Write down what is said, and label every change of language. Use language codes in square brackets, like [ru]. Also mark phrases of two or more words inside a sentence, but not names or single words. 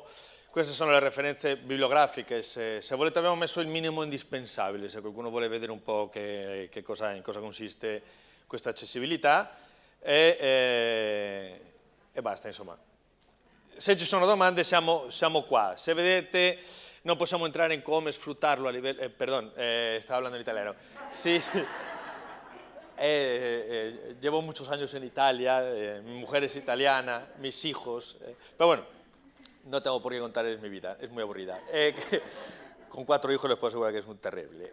[it] Queste sono le referenze bibliografiche, se volete abbiamo messo il minimo indispensabile, se qualcuno vuole vedere un po' in cosa consiste questa accessibilità e basta, insomma. Se ci sono domande siamo qua, se vedete non possiamo entrare in come sfruttarlo a livello, [es] perdón, estaba hablando en italiano, sí. Llevo muchos años en Italia, mi mujer es italiana, mis hijos, pero bueno, no tengo por qué contarles mi vida, es muy aburrida. Con 4 hijos les puedo asegurar que es muy terrible.